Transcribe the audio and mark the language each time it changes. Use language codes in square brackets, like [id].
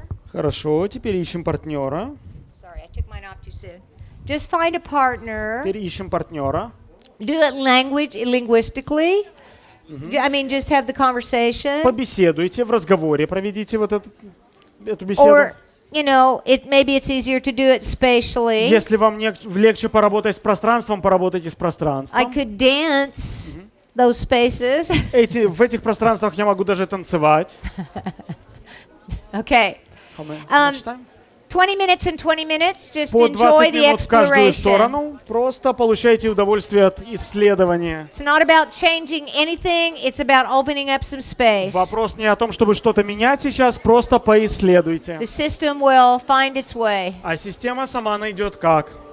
[ru] Хорошо, теперь ищем партнера. [en] Sorry, I took mine off too soon. Just find a partner. [ru] Теперь ищем партнера. [en] Do it linguistically. I mean, just have the conversation. [ru] Побеседуйте, в разговоре проведите вот эту беседу. [en] Or, you know, maybe it's easier to do it spatially. [ru] Если вам легче поработать с пространством, поработайте с [en] I [ru] пространством. [en] could dance those spaces. [ru] В этих пространствах я могу даже танцевать. [en] Okay. Much time? 20 minutes and 20 minutes. Just [ru] По [en] enjoy [ru] 20 [en] the [ru] минут в каждую [en] exploration. [ru] сторону. Просто получайте удовольствие от исследования. [en] It's not about changing anything. It's about opening up some space. [ru] Вопрос не о том, чтобы что-то менять сейчас, просто поисследуйте. [en] The system will find its way. [ru] А система сама найдет как.